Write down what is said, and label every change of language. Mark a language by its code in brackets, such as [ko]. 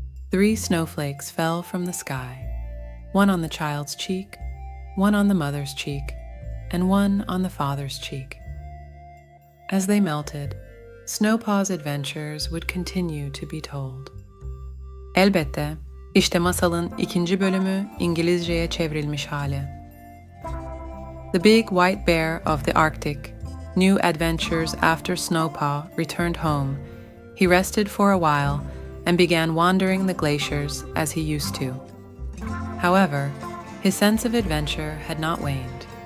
[en] 3 snowflakes fell from the sky, one on the child's cheek, one on the mother's cheek, and one on the father's cheek. As they melted, Snowpaw's adventures would continue to be told. [tr] Elbette, işte masalın ikinci bölümü İngilizceye çevrilmiş hali. [en] The Big White Bear of the Arctic. New adventures after Snowpaw returned home. He rested for a while and began wandering the glaciers as he used to. However, his sense of adventure had not waned.